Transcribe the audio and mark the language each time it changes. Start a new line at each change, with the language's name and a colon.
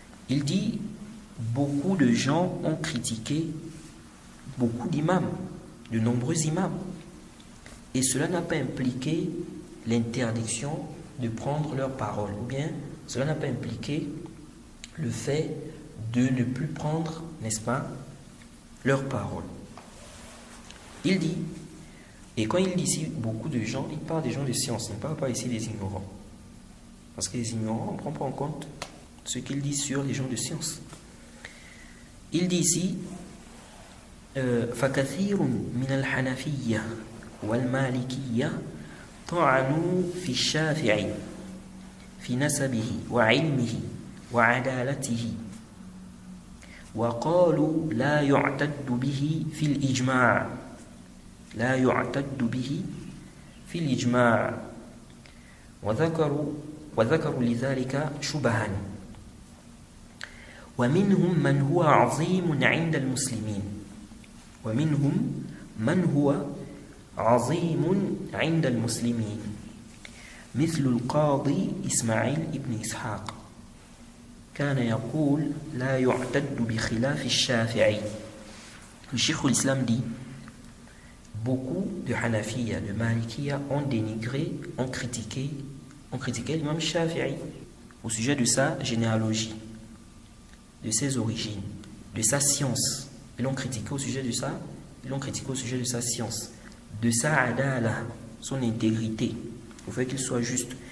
French: Il dit, beaucoup de gens ont critiqué beaucoup d'imams, de nombreux imams, et cela n'a pas impliqué l'interdiction de prendre leurs paroles, ou bien cela n'a pas impliqué le fait de ne plus prendre, n'est-ce pas, leurs paroles. Il dit, et quand il dit ici beaucoup de gens, il parle des gens de science, il ne parle pas ici des ignorants. Parce que les ignorants, on ne prend pas en compte ce qu'il dit sur les gens de science.
Arabic: Il dit ici, فَكَثِيرٌ مِنَ الْحَنَفِيَّةِ وَالْمَالِكِيَّةِ طَعَنُوا فِي الشَّافِعِ في نسبه وعلمه وعدالته وقالوا لا يعتد به في الإجماع لا يعتد به في الإجماع وذكروا لذلك شبها ومنهم من هو عظيم عند المسلمين ومنهم من هو عظيم عند المسلمين مثل القاضي إسماعيل ابن إسحاق كان يقول لا يعتد بخلاف الشافعي.
French: Le Cheikh al-Islam dit, beaucoup de Hanafiya, de Malikiya ont dénigré, ont critiqué l'imam Shafi'i au sujet de sa généalogie, de ses origines, de sa science. Ils l'ont critiqué au sujet de ça, ils l'ont critiqué au sujet de sa science, de sa adala, son intégrité, au fait qu'il soit juste.